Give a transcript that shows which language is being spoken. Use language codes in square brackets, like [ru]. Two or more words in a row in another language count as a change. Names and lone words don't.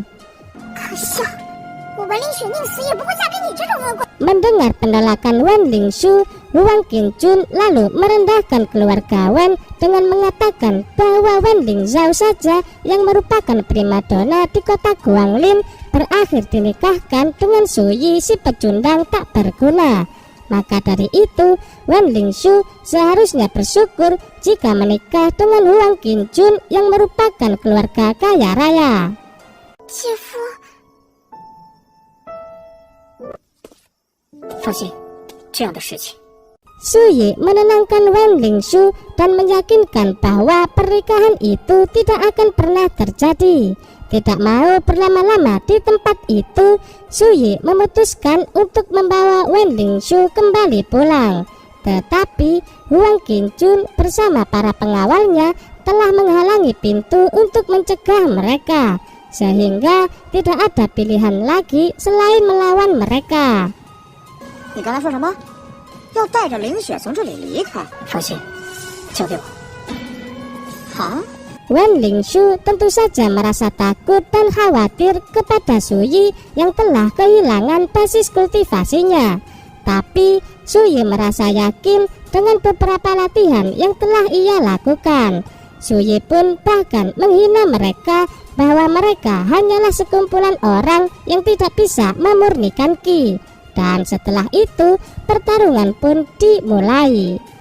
[zh] 可笑，我文令雪宁死也不会嫁给你这种恶棍。 [id] Mendengar penolakan Wen Lingxu, Huang Qingjun lalu merendahkan keluarga Wen dengan mengatakan bahwa Wen Lingzhao saja yang merupakan primadona di kota Guanglin berakhir dinikahkan dengan Suyi si pecundang tak berguna. Maka dari itu, Wen Lingxu seharusnya bersyukur jika menikah dengan Huang Qingjun yang merupakan keluarga kaya raya. [zh] 姐夫。放心，这样的事情， [id] Suyi menenangkan Wen Lingxu dan meyakinkan bahwa pernikahan itu tidak akan pernah terjadi. Tidak mau berlama-lama di tempat itu, Suyi memutuskan untuk membawa Wen Lingxu kembali pulang. Tetapi Huang Qingjun bersama para pengawalnya telah menghalangi pintu untuk mencegah mereka, sehingga tidak ada pilihan lagi selain melawan mereka. [zh] 你刚才说什么？要带着凌雪从这里离开？放心，交给我。好。 [id] Wen Lingxu tentu saja merasa takut dan khawatir kepada Suyi yang telah kehilangan basis kultivasinya. Tapi Suyi merasa yakin dengan beberapa latihan yang telah ia lakukan. Suyi pun bahkan menghina mereka bahwa mereka hanyalah sekumpulan orang yang tidak bisa memurnikan Qi. Dan setelah itu pertarungan pun dimulai.